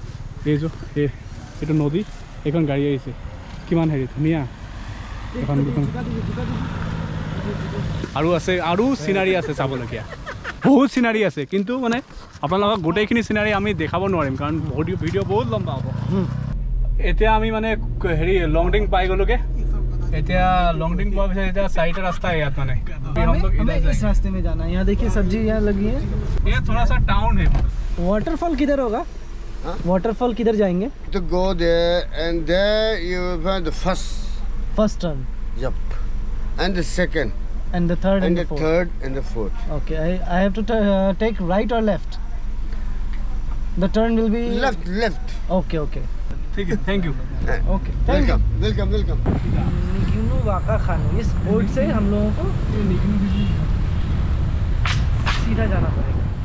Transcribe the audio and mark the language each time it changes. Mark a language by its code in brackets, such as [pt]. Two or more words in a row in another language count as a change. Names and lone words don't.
[as] এইটো নদী, এইখন গাড়ী আহিছে কিমান হেৰি ধুনীয়া এখন দুখন। আৰু আছে আৰু চিনাৰী আছে চাবলগীয়া, বহুত চিনাৰী আছে, কিন্তু মানে আপোনালোকক গোটেইখিনি চিনাৰী আমি দেখাব নোৱাৰিম কাৰণ ভিডিঅ' বহুত লম্বা হ'ব। এতিয়া আমি মানে হেৰি লংডিং পাই গ'লোগে। [hi] এতিয়া लॉन्गडिंग पास से इधर साइड रास्ता है यार माने हम लोग इस रास्ते में जाना है। यहाँ देखिए सब्जी यहाँ लगी है। ये थोड़ा सा टाउन है। वाटरफॉल किधर होगा? वाटरफॉल किधर जाएंगे? [en] To go there and there you will find the first turn. Yep. And the second. And the third and the fourth. third and the fourth. Okay, I have to take right or left? The turn will be left. Okay. [hi] ठीक है, [en] thank you. [hi] ओके वेलकम। निगिनु वाका खान, इस बोर्ड से हम लोगों को सीधा जाना पड़ेगा।